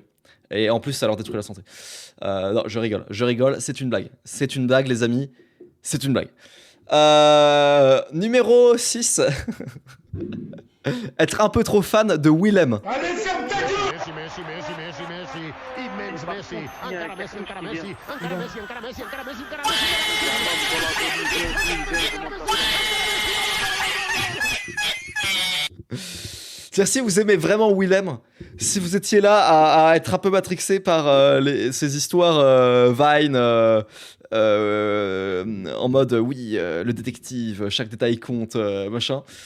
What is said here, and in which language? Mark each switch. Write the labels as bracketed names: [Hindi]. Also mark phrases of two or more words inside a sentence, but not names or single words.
[French] Et en plus, ça leur détruit la santé. Non, je rigole, c'est une blague. C'est une blague, les amis. C'est une blague. Numéro 6. Être un peu trop fan de Willem. Allez, ferme ta gueule. Messi, immense Messi. [Catalan] Encara Messi, encara Messi. Encara Messi, encara Messi, encara Messi, encara Messi. [French] C'est-à-dire, si vous aimez vraiment Willem, si vous étiez là à être un peu matrixé par ces histoires Vine, en mode oui, le détective, chaque détail compte, machin.